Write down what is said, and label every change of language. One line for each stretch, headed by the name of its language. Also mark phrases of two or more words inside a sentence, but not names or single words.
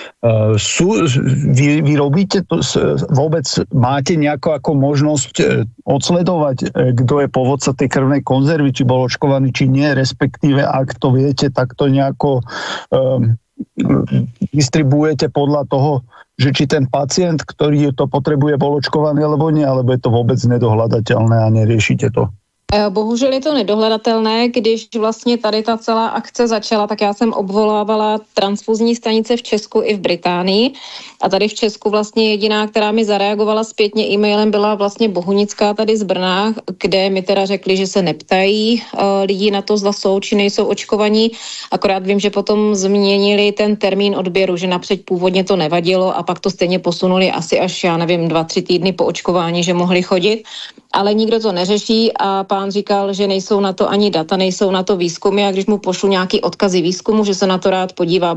Slovak: Vy robíte to, vôbec máte nejakú ako možnosť odsledovať, kto je pôvodca tej krvnej konzervy, či bol očkovaný, či nie, respektíve ak to viete, tak to nejako distribuujete podľa toho, že či ten pacient, ktorý to potrebuje, bol očkovaný alebo nie, alebo je to vôbec nedohľadateľné a neriešite to?
Czech: Bohužel je to nedohledatelné, když vlastně tady ta celá akce začala, tak já jsem obvolávala transfuzní stanice v Česku i v Británii a tady v Česku vlastně jediná, která mi zareagovala zpětně e-mailem, byla vlastně Bohunická tady z Brna, kde mi teda řekli, že se neptají lidí na to, zda jsou či nejsou očkovaní, akorát vím, že potom změnili ten termín odběru, že napřed původně to nevadilo a pak to stejně posunuli asi až, já nevím, 2-3 týdny po očkování, že mohli chodit, ale nikdo to neřeší a pán říkal, že nejsou na to ani data, nejsou na to výzkumy a když mu pošlu nějaký odkazy výzkumu, že se na to rád podívá.